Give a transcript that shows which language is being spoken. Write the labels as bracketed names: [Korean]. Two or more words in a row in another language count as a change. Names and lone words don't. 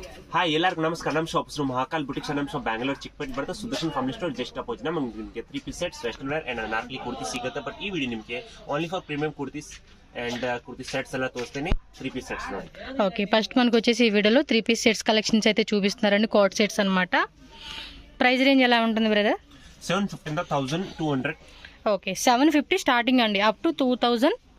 [Kannada] ಹಾಯ್ ಎಲ್ಲರಿಗೂ ನಮಸ್ಕಾರ. ನಮ್ಮ ಶಾಪ್ ಹೆಸರು ಮಹಾಕಾಲ್ ಬುಟಿಕ್ಸ್. ನಮ್ಮ ಶಾಪ್ ಬ್ಯಾಂಗ್ಳೂರ್ ಚಿಕ್ಕಪೇಟೆ ಬರುತ್ತೆ. ಸುದರ್ಶನ್ ಫ್ಯಾಮಿಲಿ ಸ್ಟೋರ್ [English] just opposite. [Kannada] ನಿಮಗೆ [English] 3 piece sets, western wear [Kannada] ಅಂಡ್ ಅನಾರ್ಕಲಿ ಕುರ್ತಿ ಸಿಗುತ್ತೆ. ಬಟ್ ಈ ವಿಡಿಯೋ ನಿಮಗೆ [English] only for premium kurtis and kurti sets [Telugu] అలా తోస్తేనే [English] 3 piece sets [Kannada] ನೋಡಿ. [Telugu] ఓకే, ఫస్ట్ మనకు వచ్చేసి ఈ వీడియోలో [English] 3 piece sets collections [Telugu] అయితే చూపిస్తున్నారండి. [English] coat sets [Telugu] అన్నమాట. [English] price range [Telugu] ఎలా ఉంటుంది బ్రదర్? 750 ఓకే, [English] 750 starting [Telugu] అండి, [English] up to 2000